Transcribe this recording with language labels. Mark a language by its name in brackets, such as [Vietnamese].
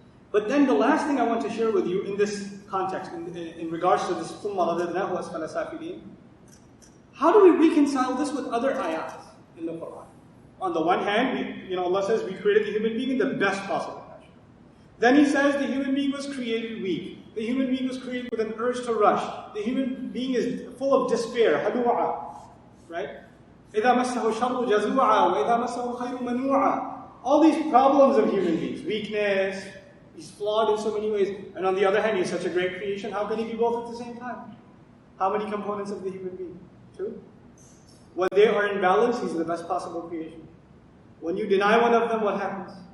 [English] But then the last thing I want to share with you in this context, in regards to this thumma radadnahu asfala safilin, how do we reconcile this with other ayat in the Quran? On the one hand, Allah says we created the human being in the best possible fashion. Then He says the human being was created weak. The human being was created with an urge to rush. The human being is full of despair, hadu'a, right? [Arabic] إِذَا مَسَّهُ الشَّرُّ جَزُوعًا وَإِذَا مَسَّهُ الْخَيْرُ مَنُوعًا. [English] All these problems of human beings, weakness, he's flawed in so many ways. And on the other hand, he's such a great creation. How can he be both at the same time? How many components of the human being? Two. When they are in balance, he's the best possible creation. When you deny one of them, what happens?